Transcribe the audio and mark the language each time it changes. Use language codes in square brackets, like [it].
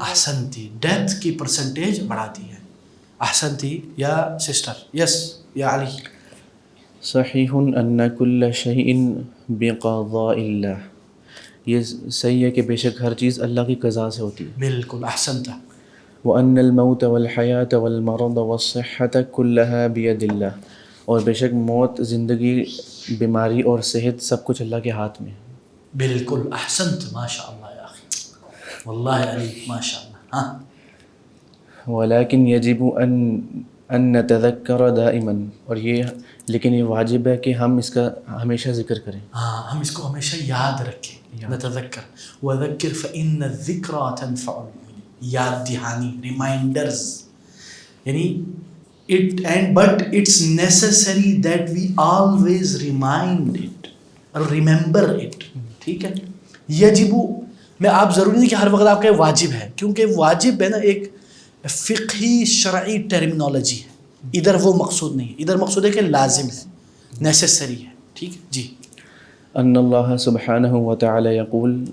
[ur] احسنتی، death کی percentage بڑھاتی ہے. احسنتی یا سسٹر. یس یا علی. [ar] صحیح ان کل شیء بقضاء اللہ. [ur] یہ صحیح ہے کہ بے شک ہر چیز اللہ کی قضاء سے ہوتی ہے. بالکل احسنت. [ar] وأن الموت والحیاة والمرض والصحة كلها بید اللہ. [ur] اور بے شک موت، زندگی، بیماری اور صحت سب کچھ اللہ کے ہاتھ میں. بالکل احسنت. [ar] ماشاء اللہ یا اخی، واللہ علی ماشاء اللہ. [ur] ہاں. [ar] ولكن يجب ان نتذکر دائما. [ur] اور لیکن یہ واجب ہے کہ ہم اس کا ہمیشہ ذکر کریں. ہاں ہم اس کو ہمیشہ یاد رکھیں. [ar] نتذکر. وذکر فإن الذکرى تنفع المؤمنین. [ur] یاد دہانی، ریمائنڈرز. [en] یعنی but it's necessary that we always remind it or remember it. [ur] ٹھیک ہے. یجب میں آپ ضروری نہیں کہ ہر وقت آپ کا واجب ہے، کیونکہ واجب ہے نا ایک فقہی شرعی ٹرمینالوجی ہے. ادھر وہ مقصود نہیں ہے، ادھر مقصود ہے کہ لازم ہے، نیسیسری ہے. ٹھیک ہے جی. [ar] ان اللہ سبحانہ وتعالی یقول.